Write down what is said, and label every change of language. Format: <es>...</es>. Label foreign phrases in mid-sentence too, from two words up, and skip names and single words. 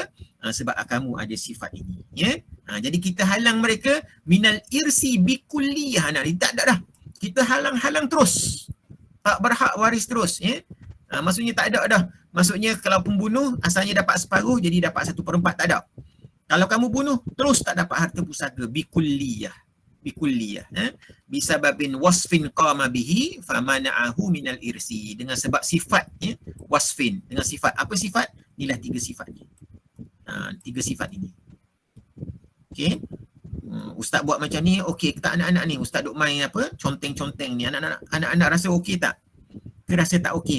<ms>Sebab kamu ada sifat ini. Jadi kita halang mereka</ms> <ar>من الإرث بالكلية.</ar> <ms>Tak ada dah. Kita halang-halang terus. Tak berhak waris terus. Maksudnya tak ada dah. Maksudnya kalau pembunuh asalnya dapat separuh jadi dapat 1/4, tak ada. Kalau kamu bunuh terus tak dapat harta pusaka bikulliyah.</ms> <ar>بسبب وصف قام به فمنعه من الإرث,</ar> <ms>dengan sebab sifat, wasfin, dengan sifat. Apa sifat? Inilah 3 sifat ni. 3 sifat ini. Okey. Ustaz buat macam ni, okey tak anak-anak ni? Ustaz duk main apa? Conteng-conteng ni. Anak-anak rasa okey tak? Ke rasa tak okey?</ms>